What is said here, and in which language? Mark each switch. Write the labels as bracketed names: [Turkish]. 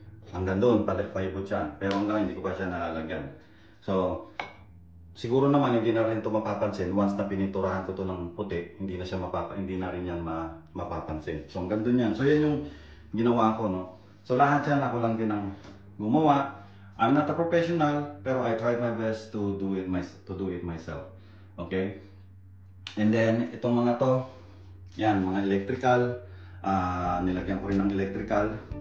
[Filipino] Hanggang doon, paipot siya. Pero hanggang hindi ko pa siya nalalagyan. So siguro naman hindi na rin ito mapapansin once na pininturahan ko ito ng puti, hindi na rin yan mapapansin. So hanggang doon yan. So yan yung ginawa ko, no. So lahat yan ako lang din ang gumawa. [English] I'm not a professional, [Filipino] pero [English] I tried my best to do it myself. [Filipino] Okay? And then itong mga to, yan, mga electrical, nilagyan ko rin ng electrical.